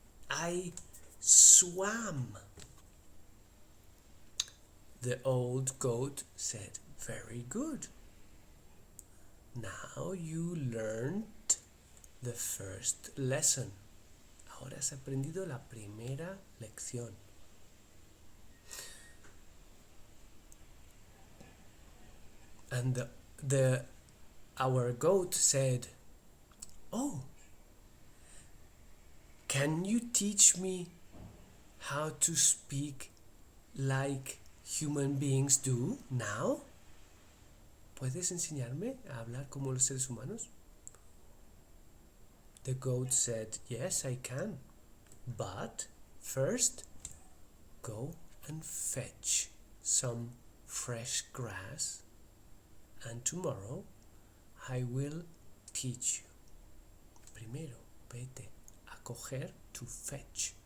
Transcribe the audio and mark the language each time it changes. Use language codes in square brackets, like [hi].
[en] I swam. The old goat said, "Very good. Now you learned the first lesson." [es] Ahora has aprendido la primera lección. [en] And our goat said, "Oh, can you teach me how to speak like human beings do now?" [es] ¿Puedes enseñarme a hablar como los seres humanos? [en] The goat said, "Yes, I can. But first, go and fetch some fresh grass, and tomorrow I will teach you." [es] Primero, vete a coger, [en] to fetch.